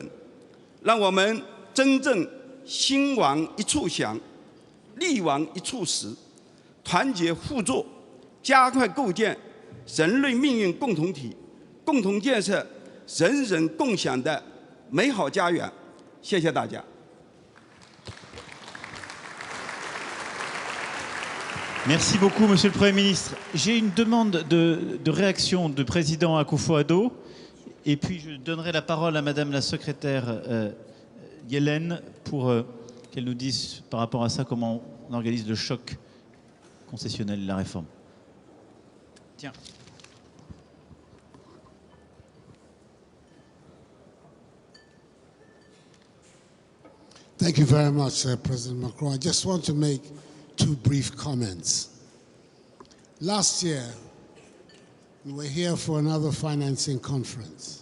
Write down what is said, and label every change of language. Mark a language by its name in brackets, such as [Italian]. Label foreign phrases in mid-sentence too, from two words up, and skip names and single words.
[Chinese] 让我们真正心往一处想，力往一处使，团结互助，加快构建人类命运共同体，共同建设人人共享的美好家园。谢谢大家。 [French] Merci beaucoup, Monsieur le Premier ministre. J'ai une demande de réaction du président Akufo-Addo, et puis je donnerai la parole à Madame la secrétaire Yellen pour qu'elle nous dise par rapport à ça comment on organise le choc concessionnel et la réforme. Tiens. [English] Thank you very much, President Macron. I just want to make two brief comments. Last year, we were here for another financing conference.